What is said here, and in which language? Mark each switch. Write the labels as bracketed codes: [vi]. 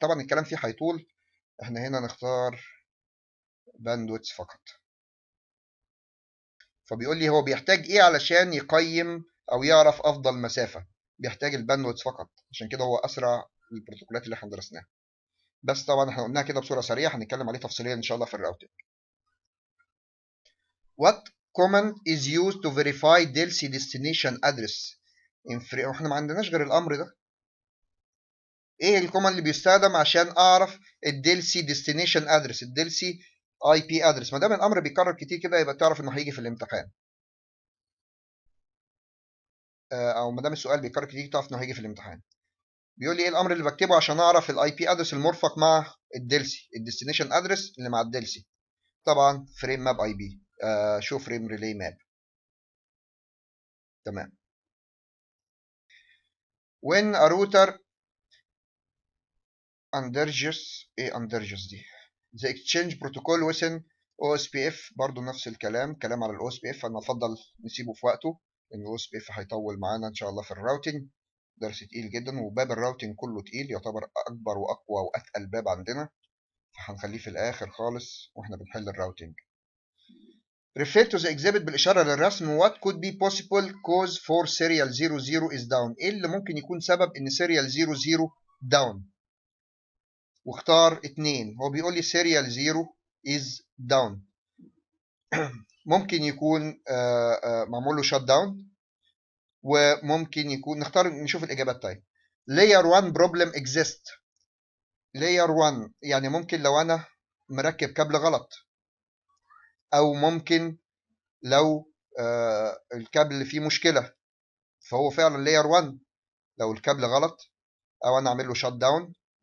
[ar] طبعا الكلام فيه هيطول، احنا هنا نختار باندويتس فقط. فبيقول لي هو بيحتاج ايه علشان يقيم او يعرف افضل مسافه؟ بيحتاج الباندويث فقط، عشان كده هو اسرع البروتوكولات اللي احنا درسناها. بس طبعا احنا قلناها كده بصوره سريعه، هنتكلم عليه تفصيليا ان شاء الله في الراوتنج. [en] What command is used to verify DLC destination address؟ [ar] احنا ما عندناش غير الامر ده. ايه الكوماند اللي بيستخدم عشان اعرف الديلسي ديستنيشن ادرس، الديلسي اي بي ادرس؟ ما دام الامر بيكرر كتير كده يبقى تعرف انه هيجي في الامتحان، او ما دام السؤال بيكرر كتير تعرف انه هيجي في الامتحان. بيقول لي ايه الامر اللي بكتبه عشان اعرف الاي بي ادرس المرفق مع الدلسي، الديستنيشن ادرس اللي مع الدلسي؟ طبعا فريم ماب اي بي، شو فريم ريلي ماب. تمام. [en] when a router undergoes، [ar] ايه undergoes دي؟ [en] the exchange protocol within OSPF، [ar] برضو نفس الكلام، كلام على الاو اس بي اف. انا افضل نسيبه في وقته لان الاو اس بي اف هيطول معانا ان شاء الله في الراوتنج، درس تقيل جدا، وباب الراوتنج كله تقيل، يعتبر اكبر واقوى واتقل باب عندنا، فهنخليه في الاخر خالص واحنا بنحل الراوتنج. [en] refer to the exhibit [ar] بالاشاره للرسم. [en] what could be possible cause for serial 00 is down؟ [ar] ايه اللي ممكن يكون سبب ان [en] serial 00 down؟ [ar] واختار اتنين. هو بيقول لي [en] serial 0 is down، [ar] ممكن يكون معمول له shut down، وممكن يكون، نختار نشوف الاجابات. طيب [en] layer 1 problem exist، [ar] layer 1 يعني ممكن لو انا مركب كابل غلط، او ممكن لو الكابل فيه مشكله، فهو فعلا layer 1 لو الكابل غلط، او انا اعمل له شات داون.